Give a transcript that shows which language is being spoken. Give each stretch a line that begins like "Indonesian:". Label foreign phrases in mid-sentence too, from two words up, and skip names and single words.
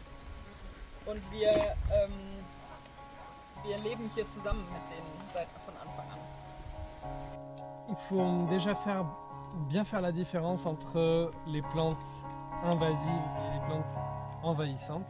German: Und wir leben hier zusammen mit denen von Anfang an.
French: Il faut déjà bien faire la différence entre les plantes invasives et les plantes envahissantes.